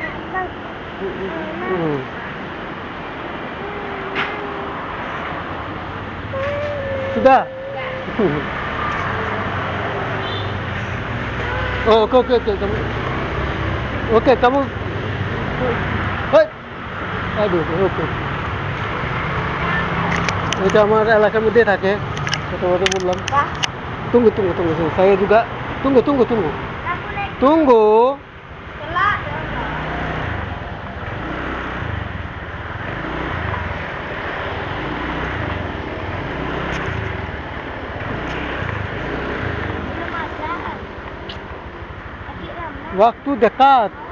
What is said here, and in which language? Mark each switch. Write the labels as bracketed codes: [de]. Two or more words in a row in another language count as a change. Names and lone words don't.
[id] Sudah? Oh, oke, oke, oke, kamu. Oke, kamu. Hei. Aduh, oke. [bn] এটা আমার এলাকার মধ্যে থাকে, প্রথমত বললাম। [id] Tunggu, tunggu, tunggu, tunggu. Saya juga. Tunggu, tunggu, tunggu. Tunggu. Waktu dekat.